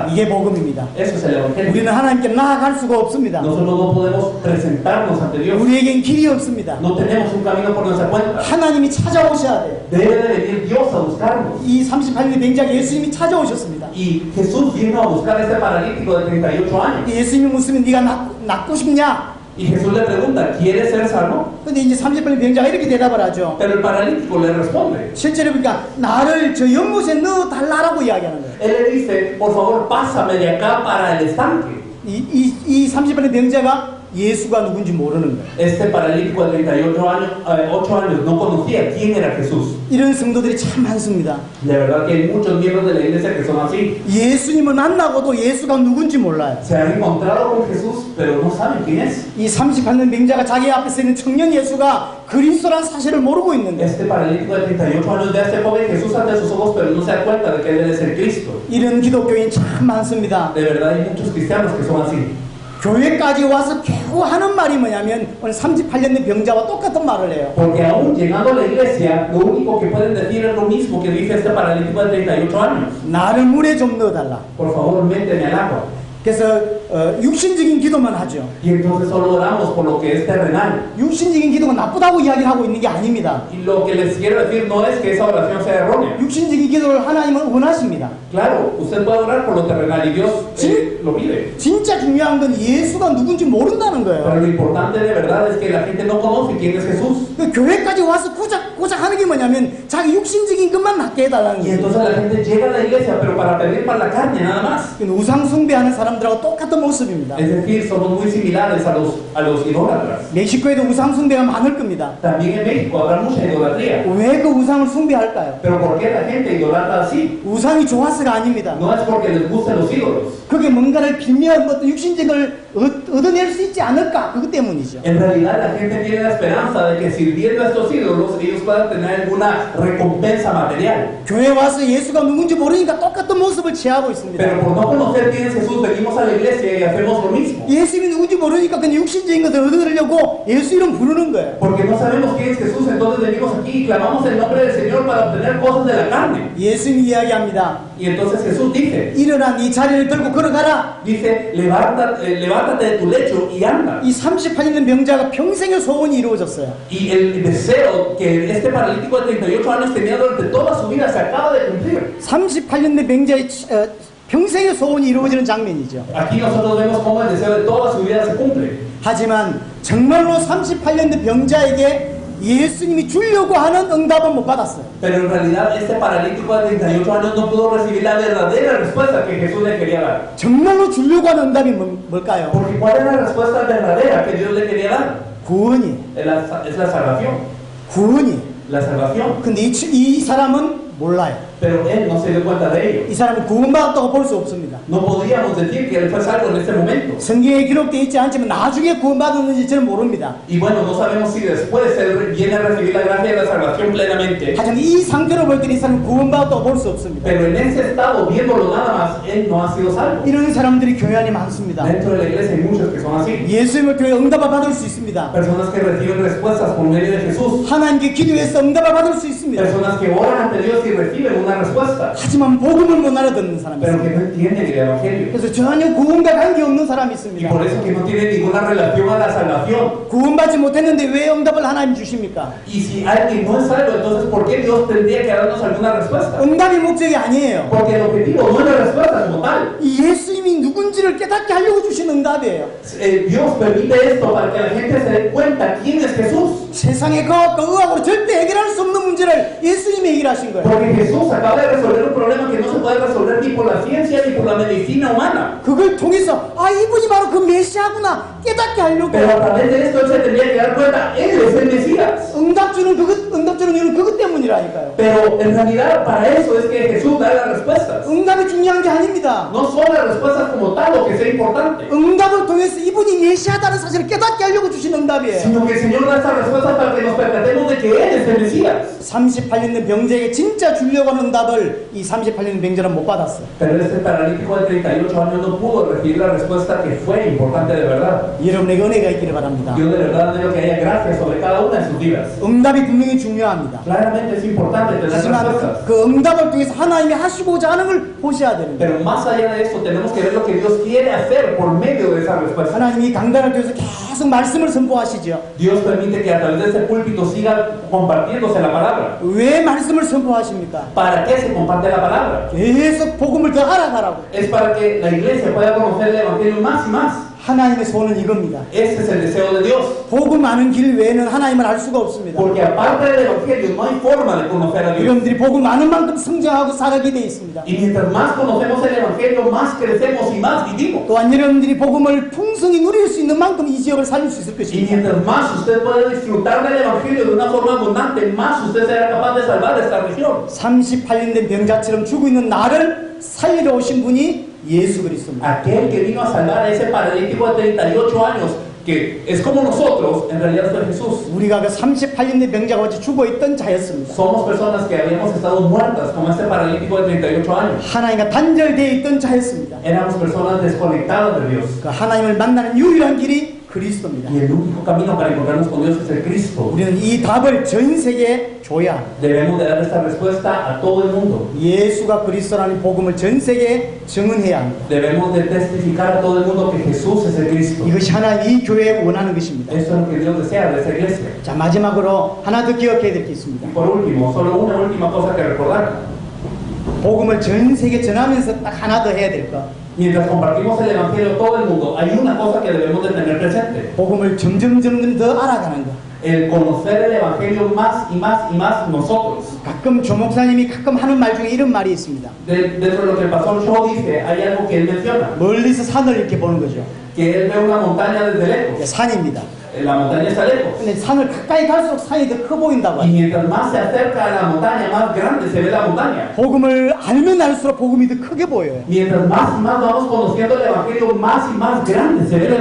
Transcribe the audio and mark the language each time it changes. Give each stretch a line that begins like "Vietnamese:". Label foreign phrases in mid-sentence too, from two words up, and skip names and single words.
Korean: 이게 복음입니다.
Spanish: Eso es el Evangelio.
Korean: 우리는 하나님께 나아갈 수가 없습니다.
Spanish: Nosotros no podemos presentarnos ante Dios.
Korean: 우리에겐 길이 없습니다.
Spanish: No tenemos un camino por nuestra cuenta.
Korean: 하나님이 찾아오셔야 돼요.
Spanish: Debe de venir Dios a buscarnos.
Korean: 이 38년 병자에게 예수님이 찾아오셨습니다.
Spanish: Y Jesús vino a buscar a este paralítico de 38 años.
Korean: 예수님이 묻으면 네가 낫고 싶냐?
Spanish: Y Jesús le pregunta, ¿quieres ser sano?
Korean: 근데 이제 38년 병자가 이렇게 대답을 하죠.
Spanish: Pero el paralítico le responde.
Korean: 실제로 보니까 나를 저 연못에 넣어달라고 이야기하는 거예요.
Spanish: Él le dice, por favor, pásame de acá para el estanque.
Korean: 이 38년 병자가 예수가 누군지 모르는 거예요.
Spanish: Este paralítico de 38 años, 8 años no conocía quién era Jesús.
Korean: 이런 성도들이 참 많습니다.
Spanish: De verdad que hay muchos miembros de la iglesia que son así.
Korean: 예수님을 만나고도 예수가 누군지 몰라요.
Spanish: Se han encontrado con Jesús, pero no saben quién es.
Korean: 이 38년 병자가 자기 앞에 서 있는 청년 예수가 그리스도라는 사실을 모르고 있는데
Spanish: Este paralítico de 38 años ve a este joven Jesús ante sus ojos, pero no se da cuenta de que debe de ser Cristo.
Korean: 이런 기독교인 참 많습니다.
Spanish: De verdad hay muchos cristianos que son así.
Korean: 교회까지 와서 겨우 하는 말이 뭐냐면 오늘 38년 된 병자와 똑같은 말을 해요.
Spanish: Porque aún llegando a la iglesia, lo único que pueden decir es lo mismo que dice este paralítico de 38 años.
Korean: 나를 물에 좀 넣어달라.
Spanish: Por favor, méteme al agua.
Korean: 그래서 육신적인 기도만 하죠.
Spanish: Y entonces solo oramos por lo que es terrenal.
Korean: 육신적인 기도가 나쁘다고 이야기를 하고 있는 게 아닙니다.
Spanish: Y lo que les quiero decir no es que esa oración sea errónea.
Korean: 육신적인 기도를 하나님은 원하십니다.
Spanish: Claro, usted puede orar por lo terrenal y Dios lo pide.
Korean: 진짜 중요한 건 예수가 누군지 모른다는
Spanish: Pero
Korean: 거예요.
Spanish: lo importante de verdad es que la gente no conoce quién es Jesús.
Korean: 그 교회까지 와서 고작 하는 게 뭐냐면 자기 육신적인 것만 낫게 해달라는
Spanish: Y
Korean: 거예요.
Spanish: entonces la gente llega a la iglesia, pero para pedir para la carne nada más.
Korean: 우상 숭배하는 사람들하고 똑같은 모습입니다.
Spanish: Es decir, somos muy similares a los idólatras.
Korean: 멕시코에도 우상 숭배가 많을 겁니다.
Spanish: También en México habrá mucha idolatría.
Korean: 왜 그 우상을 숭배할까요?
Spanish: Pero ¿por qué la gente idolatra así?
Korean: 우상이 좋아서가 아닙니다.
Spanish: No es porque les gusten los ídolos.
Korean: 그게 뭔가를 빌면 어떤 육신적을 얻어낼 수 있지 않을까? 그것 때문이죠.
Spanish: En realidad la gente tiene la esperanza de que sirviendo a estos ídolos ellos puedan tener alguna recompensa material.
Korean: 교회 와서 예수가 누군지 모르니까 똑같은 모습을 취하고 있습니다.
Spanish: Pero por no conocer quién es Jesús, venimos a la iglesia y hacemos lo mismo.
Korean: 예수님이 누군지 모르니까 그냥 육신적인 것을 얻으려고 예수 이름 부르는 거예요.
Spanish: Porque no sabemos quién es Jesús, entonces venimos aquí y clamamos el nombre del Señor para obtener cosas de la carne.
Korean: 예수님이 이야기합니다.
Spanish: Y entonces Jesús dice,
Korean: 일어나 네 자리를 들고 걸어가라.
Spanish: levántate de tu lecho y anda.
Korean: 이 38년 된 병자가 평생의 소원이 이루어졌어요.
Spanish: Y el deseo que este paralítico de 38 años tenía durante toda su vida se acaba de cumplir.
Korean: 38년 된 병자의 평생의 소원이 이루어지는 장면이죠.
Spanish: Aquí nosotros vemos cómo el deseo de toda su vida se cumple.
Korean: 하지만 정말로 38년 된 병자에게 예수님이 주려고 하는 응답은 못 받았어요.
Spanish: Pero en realidad este paralítico de 38 años no pudo recibir la verdadera respuesta que Jesús le quería dar.
Korean: 정말로 주려고 하는 응답이 뭘까요?
Spanish: Porque ¿cuál es la respuesta verdadera que Dios le quería dar?
Korean: 구원이.
Spanish: Es la salvación.
Korean: 구원이.
Spanish: La salvación.
Korean: 근데 이 사람은 몰라요.
Spanish: Pero él no se dio cuenta de ello.
Korean: 이 사람은 구원받았다고 볼 수 없습니다.
Spanish: No podríamos decir que él fue salvo en este momento.
Korean: 성경에 기록되어 있지 않지만 나중에 구원받았는지 저는 모릅니다.
Spanish: Y bueno, no sabemos si después él viene a recibir la gracia de la salvación plenamente.
Korean: 하지만 이 상태로 볼 때 이 사람은 구원받았다고 볼 수 없습니다.
Spanish: Pero en ese estado, viéndolo nada más, él no ha sido salvo.
Korean: 이런 사람들이 교회 안에 많습니다.
Spanish: Dentro de la iglesia hay muchos que son así.
Korean: 예수님을 교회 응답을 받을 수 있습니다.
Spanish: Personas que reciben respuestas por medio de Jesús.
Korean: 하나님께 기도해서 응답을 받을 수 있습니다.
Spanish: Personas que oran ante Dios y reciben una respuesta.
Korean: 하지만 복음을 못 알아듣는 사람이
Spanish: Pero
Korean: 있습니다.
Spanish: que no entienden el evangelio.
Korean: 그래서 전혀 구원과 관계없는 사람이
Spanish: Y
Korean: 있습니다.
Spanish: por eso que no tienen ninguna relación a la salvación.
Korean: 구원받지 못했는데 왜 응답을 하나님 주십니까?
Spanish: Y si alguien no es salvo, entonces ¿por qué Dios tendría que darnos alguna respuesta?
Korean: 응답이 목적이 아니에요.
Spanish: Porque el objetivo no es la respuesta como tal.
Korean: 이 예수님이 누군지를 깨닫게 하려고 주신 응답이에요.
Spanish: Dios permite esto para que la gente se dé cuenta quién es Jesús.
Korean: 세상의 과학과 의학으로 절대 해결할 수 없는 문제를 예수님이 해결하신 거예요.
Spanish: Porque Jesús acaba de resolver un problema que no se puede resolver ni por la ciencia ni por la medicina humana.
Korean: 그걸 통해서 이분이 바로 그 메시아구나 깨닫게 하려고.
Spanish: Pero a través de esto él se tendría que dar cuenta, él es el Mesías.
Korean: 응답 주는 이유는 그것 때문이라니까요.
Spanish: Pero en realidad para eso es que Jesús da las respuestas.
Korean: 응답이 중요한 게 아닙니다.
Spanish: No son las respuestas como tal lo que sea importante,
Korean: 응답을 통해서 이분이 메시아다는 사실을 깨닫게 하려고 주신 응답이에요.
Spanish: sino que el Señor da esta respuesta respuestas para que nos percatemos de que Él es el Mesías.
Korean: 38년 된 병자에게 진짜 주려고 하는 답을 이 38년 된 병자는 못 받았어.
Spanish: Pero este paralítico de 38 años no pudo recibir la respuesta que fue importante de verdad.
Korean: 여러분에게 은혜가 있기를 바랍니다.
Spanish: Dios de verdad deseo que haya gracia sobre cada una de sus vidas.
Korean: 응답이 분명히 중요합니다.
Spanish: Claramente es importante tener
Korean: 하지만
Spanish: respuestas.
Korean: 그 응답을 통해서 하나님이 하시고자 하는 걸 보셔야 됩니다.
Spanish: Pero más allá de eso, tenemos que ver lo que Dios quiere hacer por medio de esa respuesta.
Korean: 하나님이 강단을 통해서 계속 말씀을 선포하시죠.
Spanish: Dios permite que a través de ese púlpito siga compartiéndose la palabra.
Korean: 왜 말씀을 선포하십니까?
Spanish: ¿Para qué se comparte la palabra?
Korean: 계속 복음을 더 알아가라고.
Spanish: Es para que la iglesia pueda conocer el Evangelio más y más.
Korean: 하나님의 소원은 이겁니다.
Spanish: Ese es el deseo de Dios.
Korean: 복음 아는 길 외에는 하나님을 알 수가 없습니다.
Spanish: Porque aparte del Evangelio no hay forma de conocer a Dios.
Korean: 여러분들이 복음 아는 만큼 성장하고 살아가게 돼 있습니다.
Spanish: Y mientras más conocemos el Evangelio, más crecemos y más vivimos.
Korean: 또한 여러분들이 복음을 풍성히 누릴 수 있는 만큼 이 지역을 살릴 수 있을
Spanish: Y
Korean: 것입니다.
Spanish: mientras más usted puede disfrutar del Evangelio de una forma abundante, más usted será capaz de salvar esta región.
Korean: 38년 된 병자처럼 죽고 있는 나를 살리러 오신 분이 예수 그리스도입니다.
Spanish: Aquel que vino a salvar a ese paralítico de 38 años, que es como nosotros, en realidad fue Jesús.
Korean: 우리가 그 38년 된 병자가 같이 죽어있던 자였습니다.
Spanish: Somos personas que habíamos estado muertas, como este paralítico de 38 años.
Korean: 하나님과 단절되어 있던 자였습니다.
Spanish: Éramos personas desconectadas de Dios.
Korean: 그 하나님을 만나는 유일한 길이 그리스도입니다.
Spanish: Y el único camino para encontrarnos con Dios es el Cristo.
Korean: 우리는 이 답을 전 세계에 줘야 합니다.
Spanish: Debemos de dar esta respuesta a todo el mundo.
Korean: 예수가 그리스도라는 복음을 전 세계에 증언해야 합니다.
Spanish: Debemos de testificar a todo el mundo que Jesús es el Cristo.
Korean: 이것이 하나님 이 교회에 원하는 것입니다.
Spanish: Eso es lo que Dios desea de esta iglesia.
Korean: 자, 마지막으로 하나 더 기억해야 될 게 있습니다.
Spanish: Y por último, solo una última cosa que recordar.
Korean: 복음을 전 세계 전하면서 딱 하나 더 해야 될 거.
Spanish: Mientras compartimos el Evangelio a todo el mundo, hay una cosa que debemos de tener presente.
Korean: 복음을 점점 더 알아가는 거.
Spanish: El conocer el Evangelio más y más y más nosotros.
Korean: 가끔 조 목사님이 가끔 하는 말 중에 이런 말이 있습니다.
Spanish: Dentro de lo que el pastor Shaw dice, hay algo que él menciona.
Korean: 멀리서 산을 이렇게 보는 거죠.
Spanish: Que él ve una montaña desde lejos.
Korean: 산입니다.
Spanish: La montaña está lejos.
Korean: 근데 산을 가까이 갈수록 산이 더 커 보인다고
Spanish: Y
Korean: 해요.
Spanish: mientras más se acerca a la montaña, más grande se ve la montaña.
Korean: 복음을 알면 알수록 복음이 더 크게 보여요.
Spanish: Mientras más y más vamos conociendo el Evangelio, más y más grande se ve el